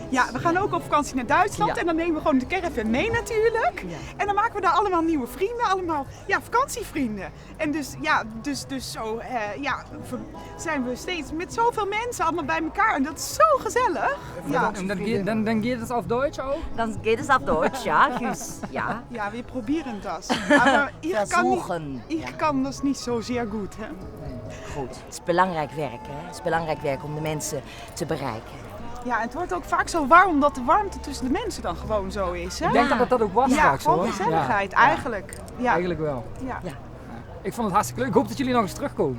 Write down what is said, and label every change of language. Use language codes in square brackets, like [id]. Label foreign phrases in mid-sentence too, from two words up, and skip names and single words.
[nl] Ja, we gaan ook op vakantie naar Duitsland en dan nemen we gewoon de caravan mee natuurlijk. En dan maken we daar allemaal nieuwe vrienden, allemaal vakantievrienden. En dus zo zijn we steeds met zoveel mensen allemaal bij elkaar en dat is zo gezellig. Ja, En dan gaat het op Duits ook? [de] Dan geht es auf Deutsch, [nl] ja, Guus. Ja. ja, we proberen [de] das. Aber [nl] Versuchen. ik kan dat niet zo zeer goed. Hè? Goed. Het is belangrijk werk, hè? Het is belangrijk werk om de mensen te bereiken. Ja, het wordt ook vaak zo warm omdat de warmte tussen de mensen dan gewoon zo is. Hè? Ik denk dat dat ook was Ja, straks, gewoon hoor. gezelligheid, Ja. eigenlijk. Ja. Eigenlijk wel. Ja. Ja. Ik vond het hartstikke leuk. Ik hoop dat jullie nog eens terugkomen.